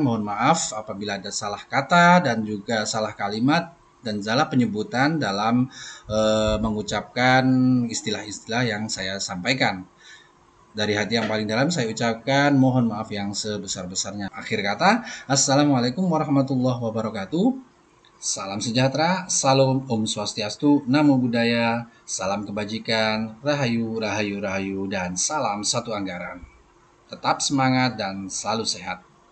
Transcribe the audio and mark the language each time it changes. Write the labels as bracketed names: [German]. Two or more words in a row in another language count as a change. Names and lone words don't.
[Indonesian] Mohon maaf apabila ada salah kata dan juga salah kalimat dan salah penyebutan dalam mengucapkan istilah-istilah yang saya sampaikan. Dari hati yang paling dalam saya ucapkan mohon maaf yang sebesar-besarnya. Akhir kata, [Arabic] السلام عليكم ورحمة الله وبركاته. [Indonesian] Salam sejahtera, salam [Balinese] Om Swastiastu, [Pali] Namo Buddhaya, [Indonesian] salam kebajikan, rahayu, rahayu, rahayu, dan salam satu anggaran. Tetap semangat dan selalu sehat.